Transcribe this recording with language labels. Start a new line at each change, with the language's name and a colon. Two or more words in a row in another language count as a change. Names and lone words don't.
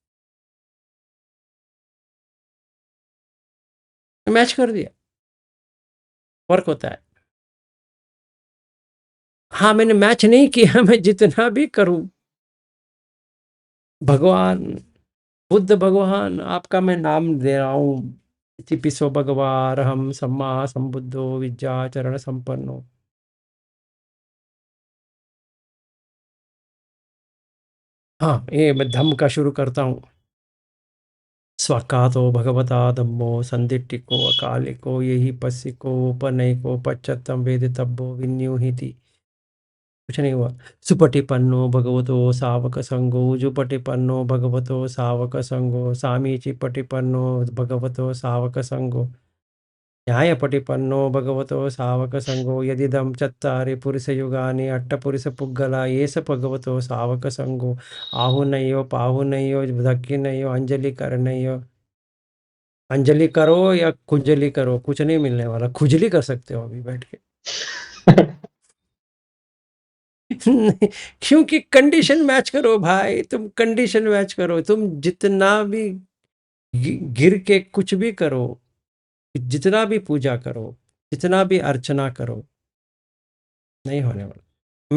Hindi: मैच कर दिया, वर्क होता है। हाँ, मैंने मैच नहीं किया, मैं जितना भी करूं, भगवान बुद्ध भगवान आपका मैं नाम दे रहा हूँ,
Pali: इतिपिसो भगवा अरहम सम्मा संबुद्धो विद्याचरण संपन्नो।
Hindi: हाँ, ये मैं धम्म का शुरू करता हूँ।
Pali: स्वाकातो भगवता धम्मो संदिट्टिको अकालिको यही पस्सिको उपनयिको पश्चत्तम वेदितव्यो विन्यूहिति।
Hindi: कुछ नहीं हुआ।
Pali: सुपटिपन्नो भगवतो सावक संगो, जुपटिपन्नो भगवतो सावक संगो, सामीचि पटिपन्नो भगवतो सावक संगो। न्यायपटिपन्नो भगवतो सावकसङ्गो यदिदं चत्तारि पुरुषयुगानि अट्टपुरुषपुग्गला येष भगवतो सावकसङ्गो आहुनयो पाहुनयो दक्षिणयो अंजलि
Hindi: अंजलि करो या खुजली करो, कुछ नहीं मिलने वाला, खुजली कर सकते हो अभी बैठ के। क्योंकि कंडीशन मैच करो भाई, तुम कंडीशन मैच करो, तुम जितना भी गिर के कुछ भी करो, जितना भी पूजा करो, जितना भी अर्चना करो, नहीं होने वाला।